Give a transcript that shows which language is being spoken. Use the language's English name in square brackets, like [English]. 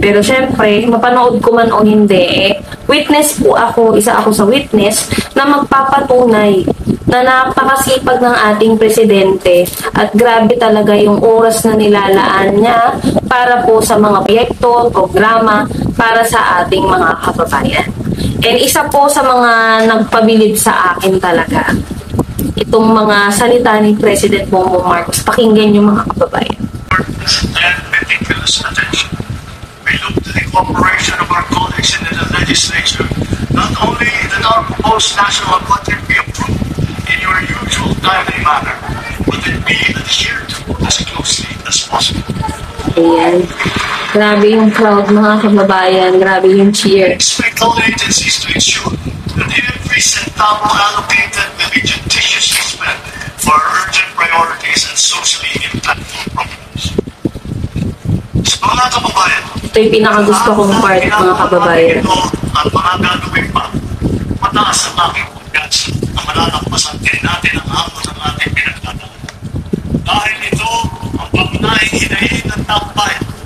[Filipino] Pero syempre, mapanood ko man o hindi, witness po ako, isa ako sa witness na magpapatunay na napakasipag ng ating presidente at grabe talaga yung oras na nilalaan niya para po sa mga proyekto, programa para sa ating mga kababayan. And isa po sa mga nagpabilib sa akin talaga, itong mga salita ni President Bongbong Marcos. Pakinggan yung mga kababayan. [English] And meticulous attention. We look to the cooperation of our colleagues in the legislature, not only that our proposed national budget be approved in your usual timely manner, but it be adhered to as closely as possible. [Filipino] Ayan. Grabe yung crowd mga kababayan, grabe yung cheer. [English] Expect all agencies to ensure that every centavo allocated will be judiciously spent for urgent priorities and socially impactful programs. [Filipino] Mga kababayan, ito yung pinakagusto kong part mga kababayan. At mga gagawin pa, mataas ang aking kumpiyansa na malalampasan din natin ang hamon ng ating pinagdadaan. Dahil ito ang pangunahing hinahin ng taong bayan.